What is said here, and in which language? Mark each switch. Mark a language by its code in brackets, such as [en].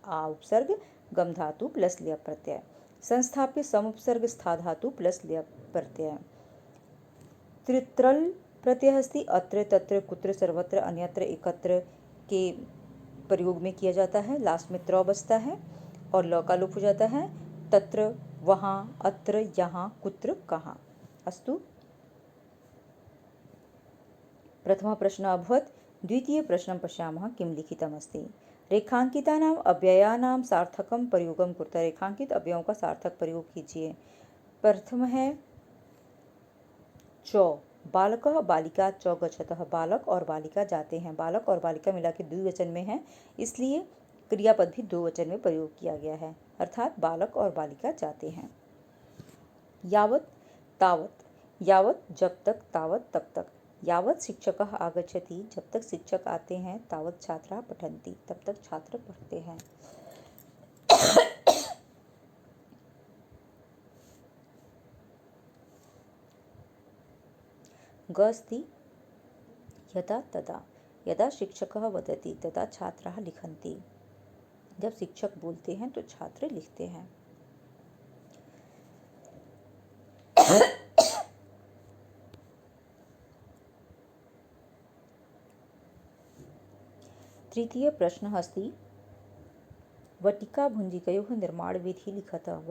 [hi] आ उपसर्ग गम धातु प्लस ल्यप प्रत्यय। संस्थाप्य सम उपसर्ग स्था धातु प्लस ल्यप प्रत्यय। त्रित्रल प्रत्यय अस्ति अत्र तत्र कुत्र सर्वत्र अन्यत्र एकत्र के प्रयोग में किया जाता है। लास्ट में त्र बचता है और ल का लोप हो जाता है। तत्र वहाँ, अत्र यहाँ, कुत्र कहाँ। [sa] अस्तु, प्रथमः प्रश्नः अभवत्। द्वितीय प्रश्नं पश्यामः किं लिखितमस्ति। रेखांकितानाम् अव्ययानां सार्थकं प्रयोगं कुरुतः। [hi] रेखांकित अव्ययों का सार्थक प्रयोग कीजिए। प्रथम है चौ, [sa] बालकः बालिका चौ गच्छतः। [hi] बालक और बालिका जाते हैं। बालक और बालिका मिला के द्विवचन में है, इसलिए क्रियापद भी दो वचन में प्रयोग किया गया है, अर्थात बालक और बालिका जाते हैं। यावत् तावत्, यावत् जब तक, तावत् तब तक। [sa] यावत् शिक्षकः आगच्छति, [hi] जब तक शिक्षक आते हैं, [sa] तावत् छात्राः पठन्ति, [hi] तब तक छात्र पढ़ते हैं। [sa] ग अस्ति यदा तदा, यदा शिक्षकः वदति तदा छात्राः लिखन्ति। [hi] जब शिक्षक बोलते हैं तो छात्र लिखते हैं। [sa] तृतीय प्रश्नः अस्ति वटिका भुंजिकयोः निर्माण विधि लिखतः।